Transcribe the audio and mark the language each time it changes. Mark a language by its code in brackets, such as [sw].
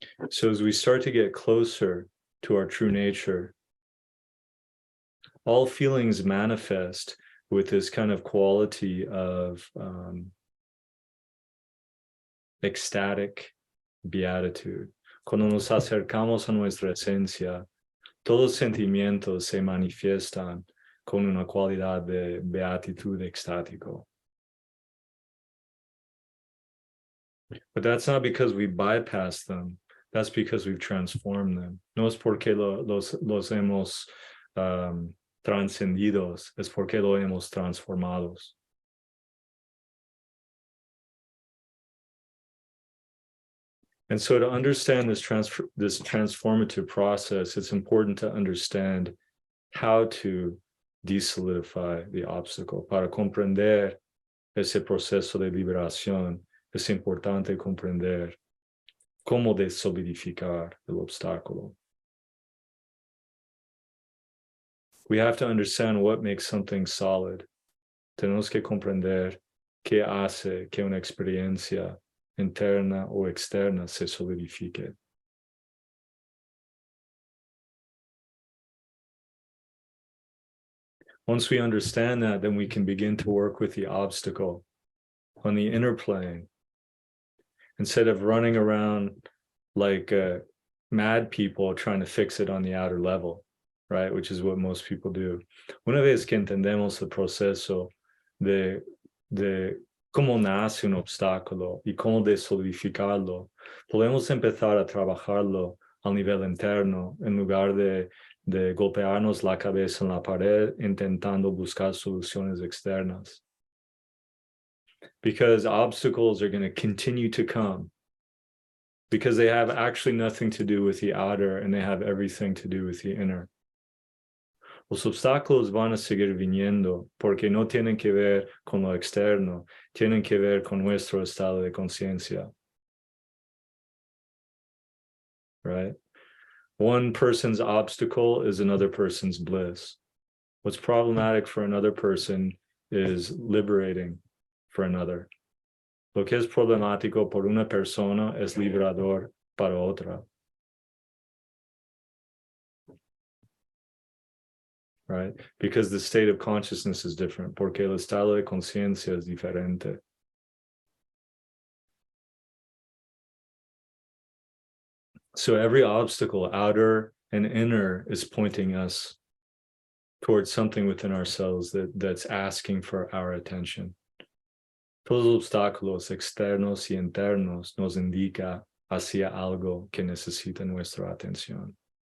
[en] So as we start to get closer to our true nature, all feelings manifest with this kind of quality of ecstatic beatitude. [es] Cuando nos acercamos a nuestra esencia, todos sentimientos se manifiestan con una cualidad de beatitud extático. [en] But that's not because we bypass them. that's because we've transformed them. [es] No es porque los hemos trascendidos, es porque lo hemos transformados. [en] And so to understand this transformative process, it's important to understand how to desolidify the obstacle. [es] Para comprender ese proceso de liberación, es importante comprender cómo desolidificar el obstáculo. [en] We have to understand what makes something solid. [es] Tenemos que comprender qué hace que una experiencia interna o externa se solidifique. [en] Once we understand that, then we can begin to work with the obstacle on the inner plane. Instead of running around like mad people trying to fix it on the outer level, right? Which is what most people do. [es] Una vez que entendemos el proceso de cómo nace un obstáculo y cómo desolidificarlo, podemos empezar a trabajarlo al nivel interno en lugar de golpearnos la cabeza en la pared intentando buscar soluciones externas. [en] Because obstacles are going to continue to come because they have actually nothing to do with the outer and they have everything to do with the inner. [es] Los obstáculos van a seguir viniendo porque no tienen que ver con lo externo, tienen que ver con nuestro estado de conciencia. [en] Right? One person's obstacle is another person's bliss. What's problematic for another person is liberating for another. [es] Lo que es problemático por una persona es liberador para otra. [en] Right? Because the state of consciousness is different, [es] porque el estado de conciencia es diferente. [en] So every obstacle, outer and inner, is pointing us towards something within ourselves that's asking for our attention. [es] Todos los obstáculos externos y internos nos indica hacia algo que necesita nuestra atención.